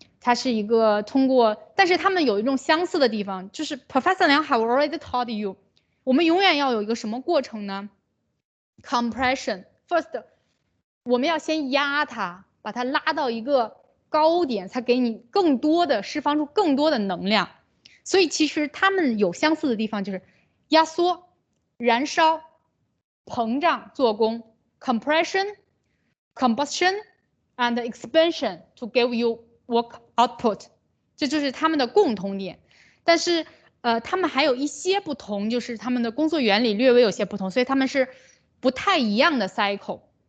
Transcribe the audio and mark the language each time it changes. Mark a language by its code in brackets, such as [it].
[zh] 它是一个通过，但是它们有一种相似的地方，就是 [en] Professor Liang have already taught you， [zh] 我们永远要有一个什么过程呢 ？ [en] Compression first， [zh] 我们要先压它，把它拉到一个高点，才给你更多的释放出更多的能量。所以其实它们有相似的地方，就是压缩、燃烧、膨胀、做功。 [en] Compression, combustion, and expansion to give you work output， [zh] 这就是它们的共同点。但是，它们还有一些不同，就是它们的工作原理略微有些不同，所以它们是不太一样的 cycle。